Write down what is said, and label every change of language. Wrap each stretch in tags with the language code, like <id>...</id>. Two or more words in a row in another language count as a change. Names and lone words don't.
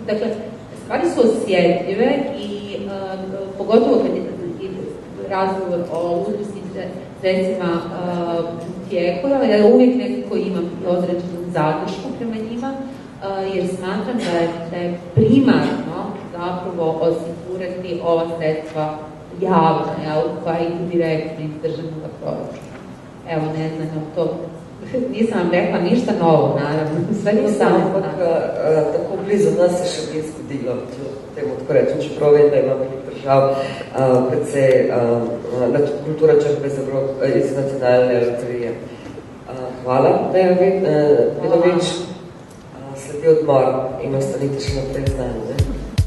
<hr>Dakle, stvari su osjetljive i pogotovo kad je razgovor o udruskim sredstvima tijeku, ja uvijek nekako imam određenu zadršku prema njima, jer smatram da je primarno zapravo osigurati ova sredstva javna, koja idu direktno iz državnog proračuna. Evo, ne znam, to nisam vam rekla ništa novo, naravno, sve je samo.</hr> <sl>Tako blizu nas se še ni zgodilo, temu tako rečem, čeprav vem, da ima veliko držav, predvsej kultura črpe iz nacionalne loterije. Hvala, Deja Vidovič. Sledi odmor in ostanite še naprej z nami.</sl>